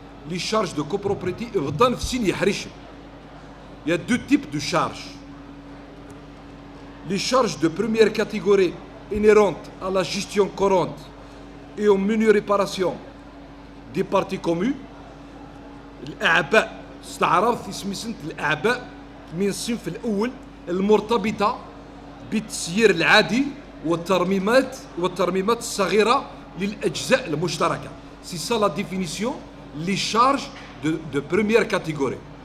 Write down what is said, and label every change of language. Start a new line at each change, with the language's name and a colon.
French: Les charges de copropriété, il y a deux types de charges. Les charges de première catégorie inhérentes à la gestion courante et aux menues réparations des parties communes.
Arabic: الأعباء استعرض في سميسنت الأعباء من الصنف الأول المرتبطة بالتسيير العادي والترميمات الصغيرة للأجزاء المشتركة.
French: C'est ça la définition, les charges de première catégorie.